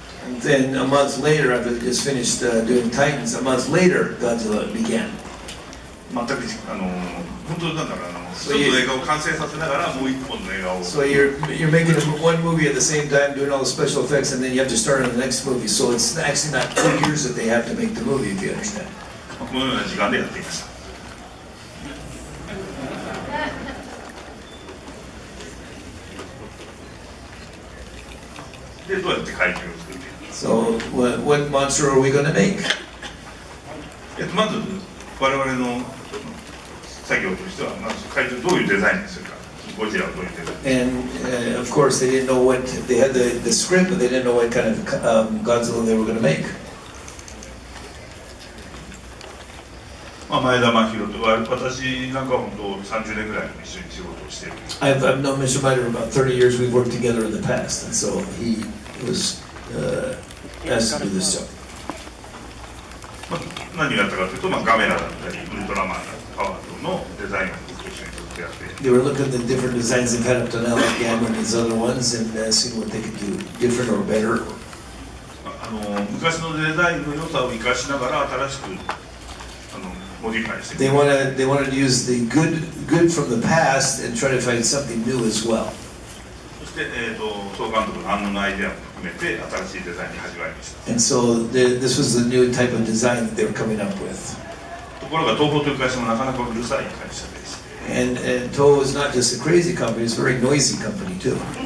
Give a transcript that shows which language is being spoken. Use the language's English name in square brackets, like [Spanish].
[English] And then a month later, after they just finished doing Titans, a month later, Godzilla began. [Japanese] 全く本当なんだろう一つの映画を完成させながらもう一本の映画を [English] So you're making one movie at the same time, doing all the special effects, and then you have to start on the next movie. So it's actually not 2 years that they have to make the movie, if you understand. [Japanese] このような時間でやっていました。でどうやって怪獣を作っていくか。 [English] So what monster are we going to make? [Japanese] まず我々の作業としてはまず怪獣どういうデザインにするか。ゴジラをどういうデザイン。 [English] And of course, they didn't know what they had the script, but they didn't know what kind of Godzilla they were going to make. [Japanese] 前田真宏と私なんかは本当30年ぐらい一緒に仕事をしている。 [English] I've known Mr. Miter about 30 years. We've worked together in the past, and so he was asked to do this job. [Japanese] 何をやったかというと、ガメラだったりウルトラマンだったりパワードのデザインを一緒にずっとやって。 [English] They were looking at the different designs they've had up to now, like Gamma and these other ones, and seeing what they could do different or better. [Japanese] 昔のデザインの良さを生かしながら新しくモディファイして。 [English] They wanted to use the good from the past and try to find something new as well. [Japanese] そして総監督の安野のアイデアも含めて新しいデザインに始まりました。 [English] And so this was the new type of design that they were coming up with. [Japanese] ところが東宝という会社もなかなかうるさい会社でして。 [English] And Toho is not just a crazy company; it's a very noisy company too.